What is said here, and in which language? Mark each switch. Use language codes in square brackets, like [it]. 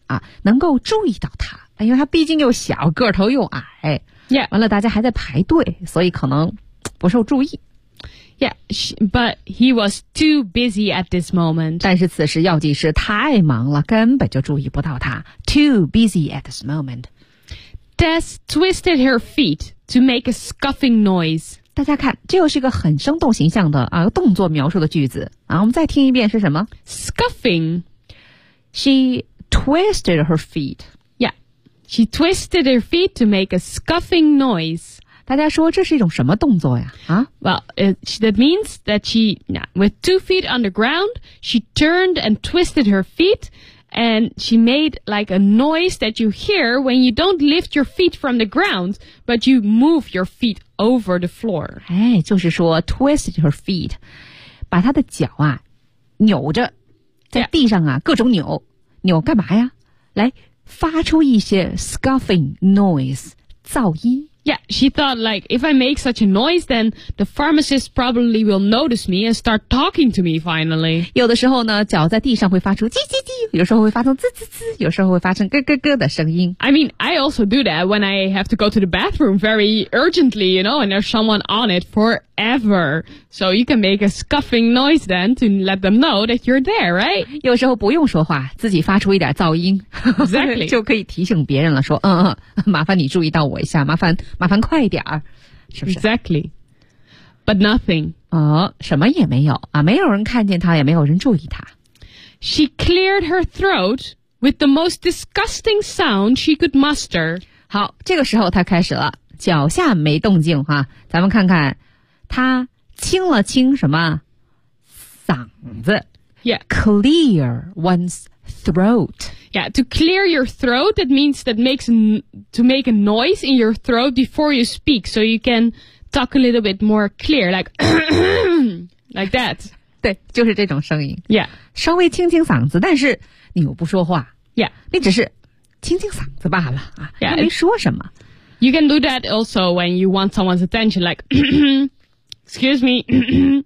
[zh] 啊，能够注意到他，因为他毕竟又小，个头又矮。 [en] Yeah. [zh] 完了，大家还在排队，所以可能不受注意。 [en] Yeah, but he was too busy at this moment. [zh] 但是此时药剂师太忙了，根本就注意不到他。 [en] Too busy at this moment. Tess twisted her feet to make a scuffing noise. [zh] 大家看，这又是一个很生动形象的啊动作描述的句子啊。我们再听一遍是什么 [en] ？Scuffing. She twisted her feet. Yeah, she twisted her feet to make a scuffing noise. [zh] 大家说这是一种什么动作呀？啊 [en] ？Well, that means that she, with two feet on the ground, she turned and twisted her feet, and she made like a noise that you hear when you don't lift your feet from the ground, but you move your feet over the floor. [zh] 哎，就是说 [en] twisted her feet, [zh] 把她的脚啊扭着，在地上啊、 [en] yeah. [zh] 各种扭，扭干嘛呀？来发出一些 [en] scuffing noise [zh] 噪音。 [en] Yeah, she thought like, if I make such a noise, then the pharmacist probably will notice me and start talking to me finally. [zh] 有的时候呢，脚在地上会发出叽叽叽，有时候会发出滋滋滋，有时候会发出咯咯咯的声音。 [en] I mean, I also do that when I have to go to the bathroom very urgently, you know, and there's someone on it forever. So you can make a scuffing noise then to let them know that you're there, right? [zh] 有时候不用说话，自己发出一点噪音。 [en] Exactly. [zh] 就可以提醒别人了，说嗯嗯，麻烦你注意到我一下，麻烦快一点儿，是不是 [en] ？Exactly, but nothing. [zh] 哦，什么也没有啊，没有人看见他，也没有人注意他。 [en] She cleared her throat with the most disgusting sound she could muster. [zh] 好，这个时候她开始了，脚下没动静哈，咱们看看，她清了清什么？嗓子。 [en] Yeah. Clear one's throat. Yeah, to clear your throat, that means that makes to make a noise in your throat before you speak, so you can talk a little bit more clear, like, like that. [zh] 对，就是这种声音。 [en] Yeah. [zh] 稍微清清嗓子，但是你又不说话。 [en] Yeah. [zh] 你只是清清嗓子罢了啊， [en] yeah, [zh] 没说什么。 [en] You can do that also when you want someone's attention, like, excuse me.